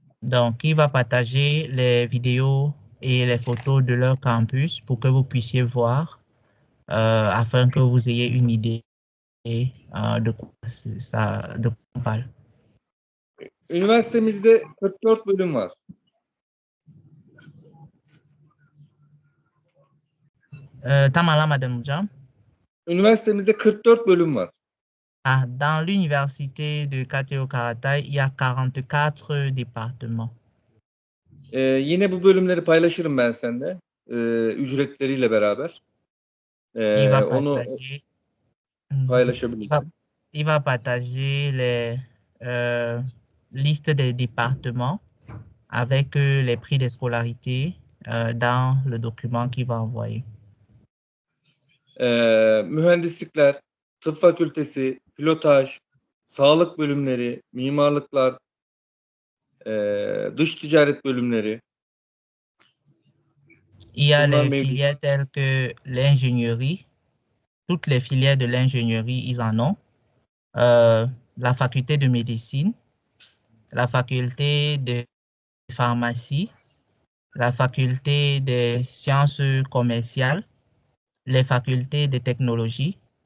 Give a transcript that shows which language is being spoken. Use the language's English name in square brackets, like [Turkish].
[French] Donc, il va partager les vidéos et les photos de leur campus pour que vous puissiez voir, afin que vous ayez une idée de quoi on parle. [Turkish] Üniversitemizde 44 bölüm var. Tamam madame hocam. Üniversitemizde 44 bölüm var. [French] Dans l'université de Kateo Karatay, il y a 44 départements. [Turkish] Yine bu bölümleri paylaşırım ben seninle. Ücretleriyle beraber. Onu paylaşabilirsin. [French] Il va partager les listes des départements avec les prix des scolarités dans le document qu'il va envoyer. [Turkish] Mühendislikler, tıp fakültesi, pilotaj, sağlık bölümleri, mimarlıklar, dış ticaret bölümleri. [French] Il y a les filières telles que l'ingénierie. Toutes les filières de l'ingénierie, ils en ont. La faculté de médecine, la faculté de pharmacie, la faculté des sciences commerciales, les facultés de technologie,